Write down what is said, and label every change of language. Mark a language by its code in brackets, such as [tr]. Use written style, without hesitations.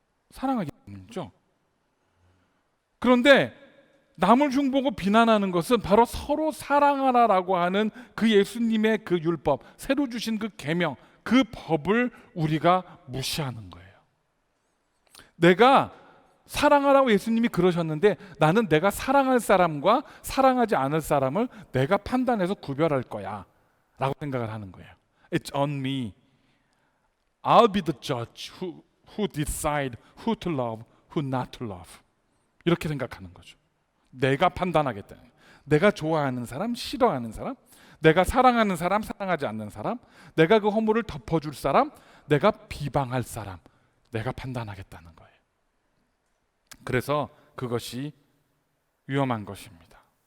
[ko] 사랑하기 때문이죠. 그런데 남을 흉보고 비난하는 것은 바로 서로 사랑하라라고 하는 그 예수님의 그 율법, 새로 주신 그 계명, 그 법을 우리가 무시하는 거예요. 내가 사랑하라고 예수님이 그러셨는데 나는 내가 사랑할 사람과 사랑하지 않을 사람을 내가 판단해서 구별할 거야 라고 생각을 하는 거예요. [en] It's on me. I'll be the judge who decide who to love, who not to love. [ko] 이렇게 생각하는 거죠. 내가 판단하겠다. 내가 좋아하는 사람, 싫어하는 사람, 내가 사랑하는 사람, 사랑하지 않는 사람, 내가 그 허물을 덮어줄 사람, 내가 비방할 사람, 내가 판단하겠다는 거예요. 그래서 그것이 위험한 것입니다.